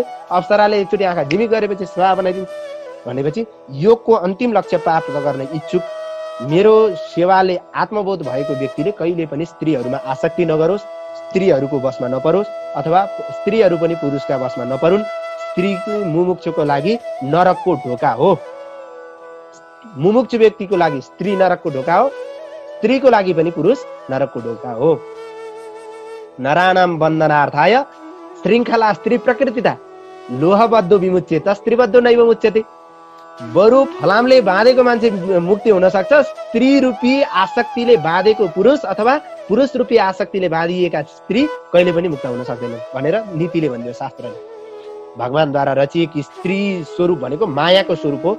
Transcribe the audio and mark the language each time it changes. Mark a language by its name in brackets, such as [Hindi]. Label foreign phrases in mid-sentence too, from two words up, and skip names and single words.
[Nepali] अप्सराले एकचोटि आँखा झिमिक गरेपछि स्वा बनाइदिन्छ। भनेपछि योगको अन्तिम लक्ष्य प्राप्त गर्न इच्छुक मेरो सेवाले आत्मबोध भएको व्यक्तिले कहिले पनि स्त्रीहरूमा आसक्ति नगरोस्, स्त्रीहरूको वशमा नपरोस्, अथवा स्त्रीहरू पनि पुरुषका वशमा नपरुन्। स्त्रीको मुमुक्षुको लागि नरकको ढोका हो। मुमुक्षु व्यक्तिको लागि स्त्री नरकको ढोका हो, स्त्रीको लागि पनि पुरुष नरकको ढोका हो। [Sanskrit] नराणाम बन्धनार्थाय श्रृङ्खला स्त्री प्रकृतिता लोहबद्धो विमुच्येत स्त्रीबद्धो नैव मुच्यते। [Nepali] बरु फलामले बाँधेको मान्छे मुक्ति हुन सक्छ, स्त्री रूपी आसक्तिले बाँधेको पुरुष अथवा पुरुष रूपी आसक्तिले बाँधिएका स्त्री कहिले पनि मुक्त हुन सक्दैनन् भनेर नीतिले भनिदियो, शास्त्रले। भगवानद्वारा रचिएकी स्त्री स्वरूप भनेको मायाको स्वरूप हो।